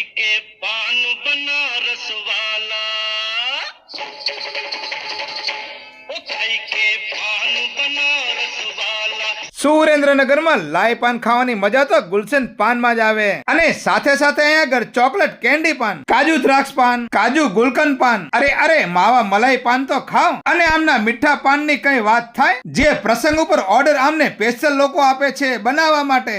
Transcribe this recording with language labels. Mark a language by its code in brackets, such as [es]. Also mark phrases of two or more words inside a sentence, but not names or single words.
[hi] पान बनारस वाला ओ खाई के पान बनारस वाला। [gu] સુરેન્દ્રનગરમાં લાઈ પાન ખાવાની મજા તો ગુલશન પાનમાં જ આવે. અને સાથે સાથે અહીંયા આગળ ચોકલેટ કેન્ડી પાન, કાજુ દ્રાક્ષ પાન, કાજુ ગુલકંદ પાન, અરે માવા મલાઈ પાન તો ખાવ. અને આમના મીઠા પાનની કઈ વાત થાય, જે પ્રસંગ ઉપર ઓર્ડર આમને સ્પેશિયલ લોકો આપે છે બનાવવા માટે.